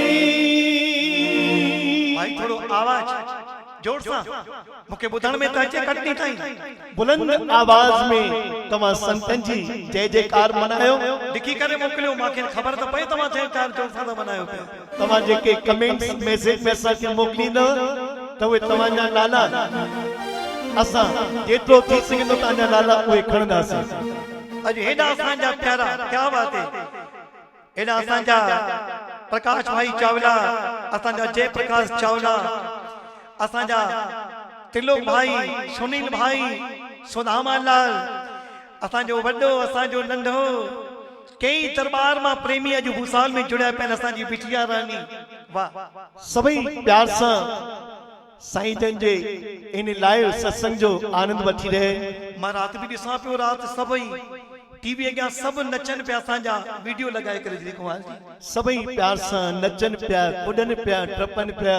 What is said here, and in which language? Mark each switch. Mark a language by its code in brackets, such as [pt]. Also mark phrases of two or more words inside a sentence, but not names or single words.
[sd] भाई थोड़ो आवाज जोर सा मुके बुधण में त अचे कटनी ताई बुलंद आवाज में तमा संतन जी जय जयकार मनायो। लिखी करे मोकलियो माखे खबर त पई तमा जय जयकार जोर सा मनायो पे तमा जेके कमेंट्स मैसेज में असांखे मोकिलींदो त उहे तव्हांजा नाला असां जेतिरो थी सघंदो तव्हांजा नाला उहे खणंदासीं। अज हेडा असांजा प्यारा [hi] क्या बात है [sd] हेडा असांजा प्रकाश भाई चावला असांजा जय प्रकाश चावला असांजा त्रिलोक भाई सुनील भाई सुदामा लाल असांजो वड्डो असांजो नंढो कई दरबार मां प्रेमी अज भूसाल में जुड़िया पिया असांजी बिटिया रानी वाह सभई प्यार सां साईं जन जे इन लाइव सत्संग जो आनंद वठी रहे। मां रात भी ॾिसां पियो रात सभई टीवी अॻियां सभु नचनि पिया असांजा वीडियो लॻाए करे जेको आहे सभई प्यार सां नचनि पिया कुॾनि पिया टपनि पिया।